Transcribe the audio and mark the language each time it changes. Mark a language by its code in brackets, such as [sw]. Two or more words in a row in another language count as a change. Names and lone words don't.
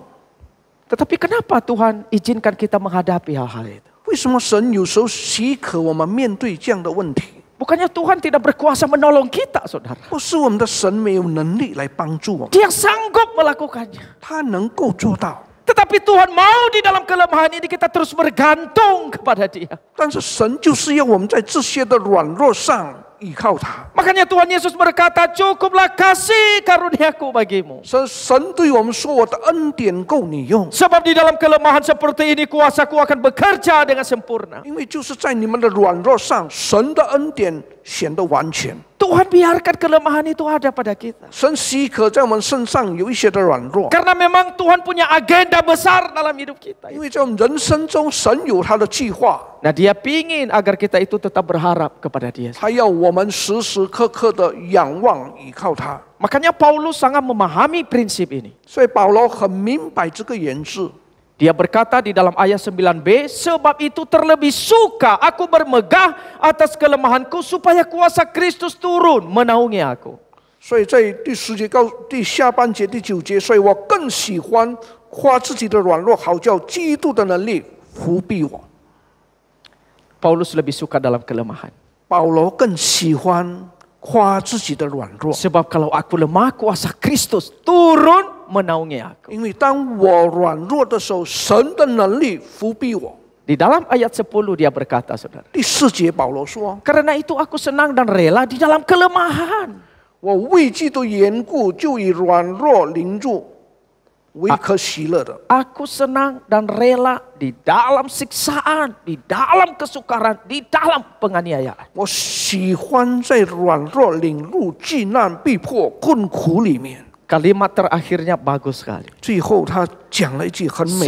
[id] Tetapi kenapa Tuhan izinkan kita menghadapi hal-hal itu? [zh] 为什么神有时候许可我们面对这样的问题？ [id] Bukannya Tuhan tidak berkuasa menolong kita, saudara. [zh] 不是我们的神没有能力来帮助我们， [id] Dia sanggup melakukannya. [zh] 他能够做到。 [id] Tetapi Tetapi Tuhan mau di dalam kelemahan ini kita terus bergantung kepada Dia. [zh] 但是神就是要我们在这些的软弱上依靠他。 [id] Makanya Tuhan Yesus berkata, cukuplah kasih karuniaku bagimu. [zh] 神对我们说：“我的恩典够你用。” [id] Sebab di dalam kelemahan seperti ini kuasaku akan bekerja dengan sempurna. [zh] 因为就是在你们的软弱上，神的恩典显得完全。 [id] Tuhan biarkan kelemahan itu ada pada kita. [zh] 神许可在我们身上有一些的软弱， [id] Karena memang Tuhan punya agenda besar dalam hidup kita. [zh] 因为在我们人生中，神有他的计划， [id] Nah, Dia pingin agar kita itu tetap berharap kepada Dia. [zh] 他要我们时时刻刻的仰望依靠他。 [id] Makanya Paulus sangat memahami prinsip ini. [zh] 所以保罗很明白这个原则。 [id] Dia berkata di dalam ayat 9b, sebab itu terlebih suka aku bermegah atas kelemahanku supaya kuasa Kristus turun menaungi aku. [zh] 所以在第10节第下半节第9节，所以我更喜欢夸自己的软弱，好叫基督的能力扶庇我。 [id] Paulus lebih suka dalam kelemahan. [zh] 保罗更喜欢夸自己的软弱， [id] Sebab kalau aku lemah, kuasa Kristus turun menaungi aku. [zh] 因为当我软弱的时候，神的能力扶庇我。 [id] Di dalam ayat 10 dia berkata, saudara. [zh] 第4节保罗说 [id] Karena itu aku senang dan rela di dalam kelemahan. [zh] 我为基督缘故，就以软弱凌辱为可喜乐的。 [id] Aku senang dan rela di dalam siksaan, di dalam kesukaran, di dalam penganiayaan. [zh] 我喜欢在软弱、凌辱、极难、逼迫、困苦里面。 [id] Kalimat terakhirnya bagus sekali. [zh] 最后他讲了一句很美的